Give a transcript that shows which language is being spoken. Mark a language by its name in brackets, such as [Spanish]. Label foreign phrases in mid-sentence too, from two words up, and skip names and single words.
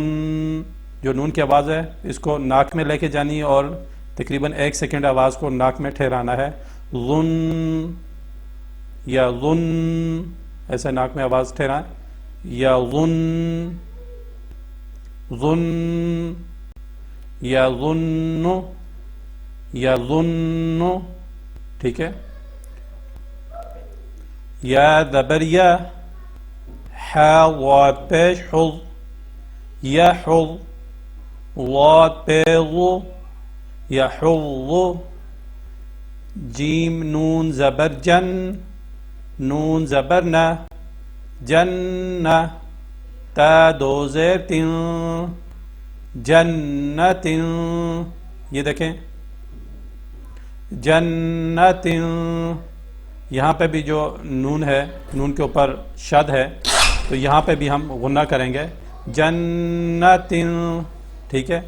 [Urdu] جو نون کی آواز ہے اس کو ناک میں لے کے جانی اور تقریباً 1 سیکنڈ آواز کو ناک میں ٹھہرانا ہے، غن یا غن، ایسے ناک میں آواز ٹھہرائیں، یا غن، غن، یا غن، یا غن، ٹھیک ہے۔ یا زبر یا، ح وا پیش حظ، یحظ، وا پیغ، یحظ، جیم نون زبر جن، نون زبر نہ، جن، تا دو زیر تن، جنت، یہ دیکھیں جنت، یہاں پہ بھی جو نون ہے، نون کے اوپر شد ہے، تو یہاں پہ بھی ہم غنہ کریں گے جنتن، ٹھیک ہے.